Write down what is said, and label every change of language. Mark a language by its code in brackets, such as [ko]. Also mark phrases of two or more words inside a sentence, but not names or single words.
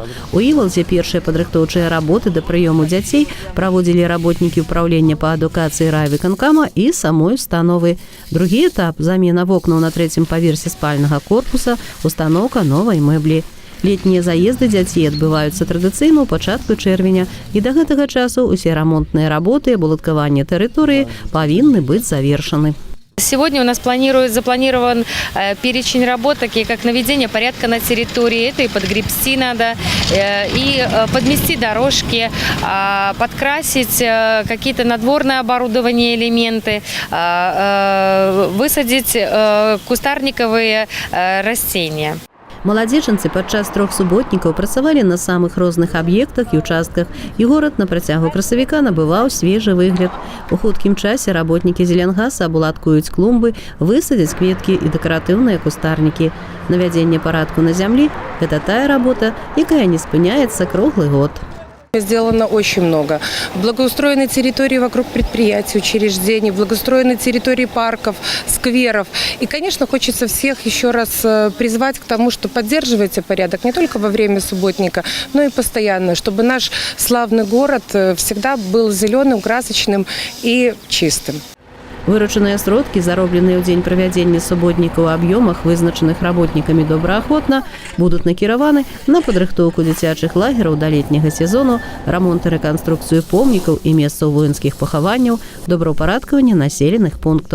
[be] У Івалзе першыя падрыхтоўчыя работы да прыёму дзяцей праводзілі работнікі ўправлення па адукацыі райвыканкама і самой установы. Другі этап – замена вокнаў на 3-м паверсе спальнага корпуса, устаноўка новай мэблі. Летнія заезды дзяцей адбываюцца традыцыйна ў пачатку чэрвеня, і да гэтага часу усе рамонтныя работы і абуладкаванне тэрыторыі павінны быць завершаны. [ru] Сегодня у нас запланирован перечень работ, такие как наведение порядка на территории, это и подгребсти надо, и подмести дорожки, подкрасить какие-то надворное оборудование, элементы, высадить кустарниковые растения. [be] Маладзечанцы падчас 3 суботнікаў працавалі на самых розных аб'ектах і участках, і горад на працягу красавіка набываў свежы выгляд. У хуткім часе работнікі зелянгаса абуладкуюць клумбы, высадзяць кветкі і дэкаратыўныя кустарнікі. Навядзенне парадку на зямлі – гэта тая работа, якая не спыняецца круглы год. [ru] Сделано очень много. Благоустроены территории вокруг предприятий, учреждений, благоустроены территории парков, скверов. И, конечно, хочется всех еще раз призвать к тому, что поддерживайте порядок не только во время субботника, но и постоянно, чтобы наш славный город всегда был зеленым, красочным и чистым. [be] Выручаныя сродкі, заробленыя ў дзень правядзення суботніка ў аб'ёмах, вызначаных работнікамі добраахвотна, будуць накіраваны на падрыхтоўку дзіцячых лагераў да летняга сезону, рамонт і рэканструкцыю помнікаў і месцаў воінскіх пахаванняў, добраўпарадкаванне населеных пунктаў.